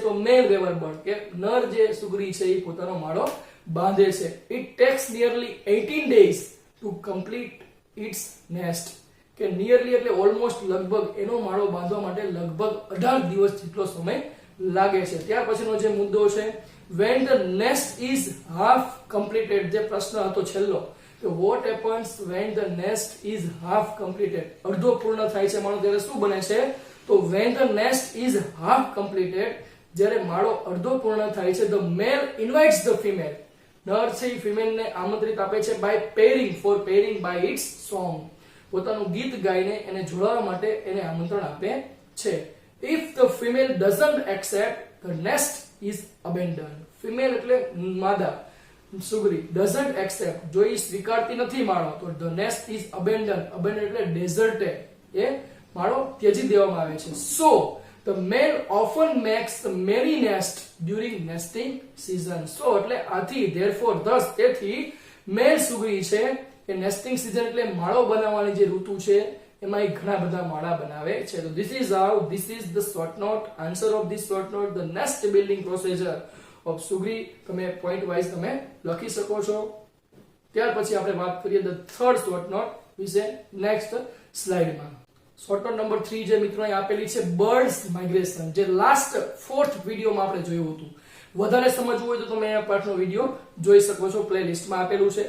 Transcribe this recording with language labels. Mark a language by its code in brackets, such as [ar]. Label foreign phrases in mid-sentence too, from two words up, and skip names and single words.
[gu] તો મેલ વેવર બર્ડ કે નર જે સુગરી છે એ પોતાનો માળો બાંધે છે. [en] It takes nearly 18 days to complete its nest. [gu] કે નિયરલી એટલે ઓલમોસ્ટ, લગભગ એનો માળો બાંધવા માટે લગભગ 18 દિવસ જેટલો સમય લાગે છે. ત્યાર પછીનો જે મુદ્દો છે, [en] when the nest is half completed. [gu] જે પ્રશ્ન હતો છેલ્લો કે [en] what happens when the nest is half completed? [gu] અડધો પૂર્ણ થાય છે માળો ત્યારે શું બને છે? તો [en] when the nest is half completed, [gu] જ્યારે માળો અડધો પૂર્ણ થાય છે, [en] the male invites the female. [gu] નર છે એ ફિમેલ ને આમંત્રિત આપે છે [en] by pairing, for pairing by its song. [gu] પોતાનું ગીત ગાઈને એને જોડાવા માટે એને આમંત્રણ આપે છે. [en] If the female doesn't accept, the nest is abandoned. [gu] ફિમેલ એટલે માદા સુગરી, [en] doesn't accept, [gu] જો એ સ્વીકારતી નથી માળો, તો [en] the nest is abandoned. [gu] abandoned એટલે deserted, એ માળો ત્યજી દેવામાં આવે છે. [en] So the male often makes the merry nest during nesting season. [gu] So એટલે આથી, [en] therefore, thus [gu] તેથી મેલ સુગરી છે કે [en] nesting season [gu] એટલે માળો બનાવવાની જે ઋતુ છે એમાં એ ઘણા બધા માળા બનાવે છે. [en] તો this is the short note, answer of this short note, the nest building procedure of સુગરી. [gu] તમે [en] point wise [gu] તમે લખી શકો છો. ત્યાર પછી આપણે વાત કરીએ [en] the third short note [gu] વિશે નેક્સ્ટ સ્લાઇડમાં. [en] short note [gu] નંબર 3 જે મિત્રો અહીં આપેલી છે, [en] birds migration, [gu] જે લાસ્ટ 4th વિડીયોમાં આપણે જોયું હતું. વધારે સમજવું હોય તો તમે આ પાઠનો વિડીયો જોઈ શકો છો, પ્લેલિસ્ટમાં આપેલું છે.